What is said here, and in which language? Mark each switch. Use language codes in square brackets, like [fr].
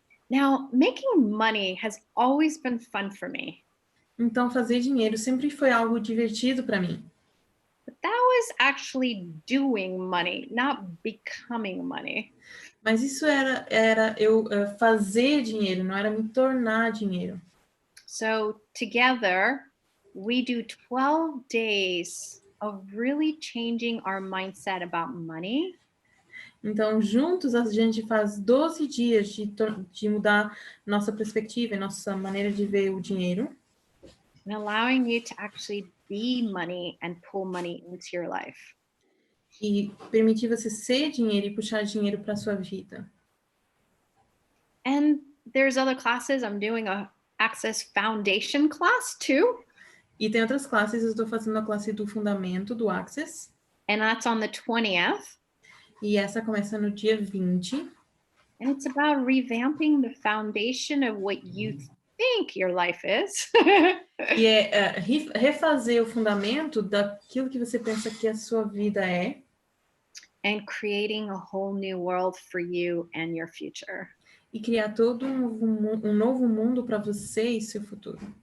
[en] Now, making money has always been fun for me. [pt] Então, fazer dinheiro sempre foi algo divertido para mim. [en] But that was actually doing money, not becoming money. [pt] Mas isso era eu fazer dinheiro, não era me tornar dinheiro. [en] So together, we do 12 days of really changing our mindset about money. [pt] Então, juntos, a gente faz 12 dias de mudar nossa perspectiva e nossa maneira de ver o dinheiro. [en] And allowing you to actually be money and pull money into your life. [pt] E permitir você ser dinheiro e puxar dinheiro para sua vida. [en] And there's other classes. I'm doing a Access Foundation class too. [pt] E tem outras classes, eu estou fazendo a classe do fundamento do Access. [en] And that's on the 20th. [pt] E essa começa no dia 20. [en] And it's about revamping the foundation of what you think your life is. [pt] E é refazer o fundamento daquilo que você pensa que a sua vida é. [en] And creating a whole new world for you and your future. [pt] e criar todo um novo mundo para você e seu futuro.